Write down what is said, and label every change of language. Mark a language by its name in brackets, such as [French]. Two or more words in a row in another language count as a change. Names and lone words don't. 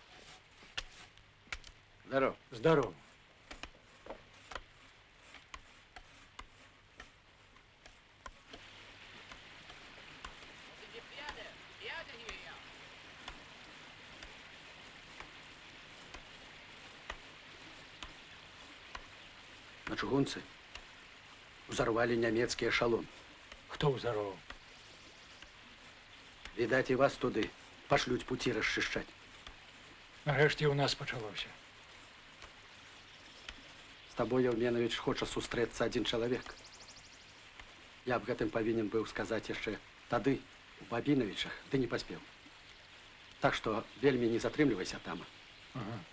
[Belarusian] Здорово. Здоров. [German] Wo sind die Pferde? Pferde hierher. [Belarusian] На чыгунцы узорвали нямецкі эшалон. Хто ўзарваў? Відаць, і вас туды пашлюць пуці расчышчаць. Нарэшце ў нас пачалося. З табой, Еўменавіч, хоча сустрэцца адзін чалавек. Я аб гэтым павінен быў сказаць яшчэ тады, у Бабінавічах, ды не паспеў. Так што вельмі не затрымлівайся там. Ага.